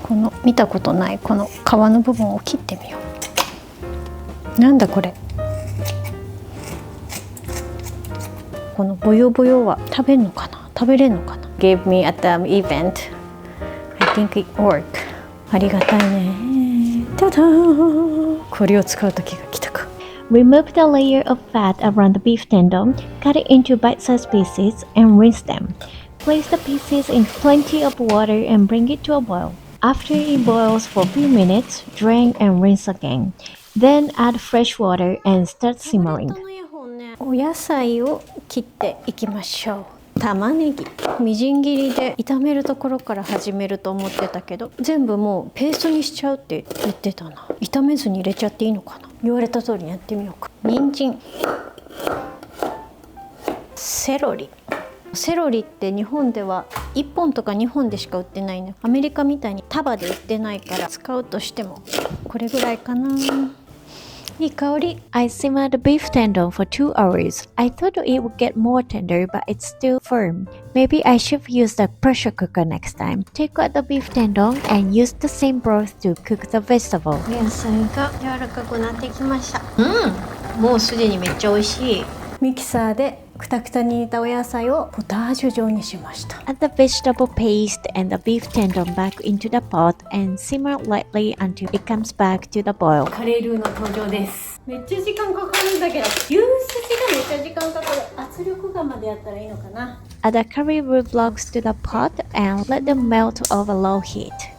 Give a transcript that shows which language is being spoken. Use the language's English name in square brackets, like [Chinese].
[Japanese] この見たことないこの皮の部分を切ってみよう。なんだこれ。このボヨボヨは食べれるのかな。 [English] Gave me at the event. I think it work. [Japanese] ありがたいね。ただー、これを使う時が来たか。 [English] Remove the layer of fat around the beef tendon, cut it into bite-sized pieces, and rinse them. Place the pieces in plenty of water and bring it to a boil. After it boils for a few minutes, drain and rinse again. Then add fresh water and start simmering. [Japanese] お野菜を切っていきましょう。玉ねぎみじん切りで炒めるところから始めると思ってたけど、全部もうペーストにしちゃうって言ってたな。炒めずに入れちゃっていいのかな。言われた通りにやってみようか。人参、セロリって日本では1本とか2本でしか売ってないね。アメリカみたいに束で売ってないから、使うとしてもこれぐらいかな。いい香り。 [English] I simmered the beef tendon for 2 hours. I thought it would get more tender, but it's still firm. Maybe I should use the pressure cooker next time. Take out the beef tendon and use the same broth to cook the vegetable. [Japanese] 野菜が柔らかくなってきました。もうすでにめっちゃ美味しい。ミキサーでくたくたに煮たお野菜をポタージュ状にしました。 [English] Add the vegetable paste and the beef tendon back into the pot and simmer lightly until it comes back to the boil. [Japanese] カレールーの登場です。めっちゃ時間かかるんだけど、牛すじがめっちゃ時間かかる。圧力釜でやったらいいのかな。 [English] Add the curry root blocks to the pot and let them melt over low heat.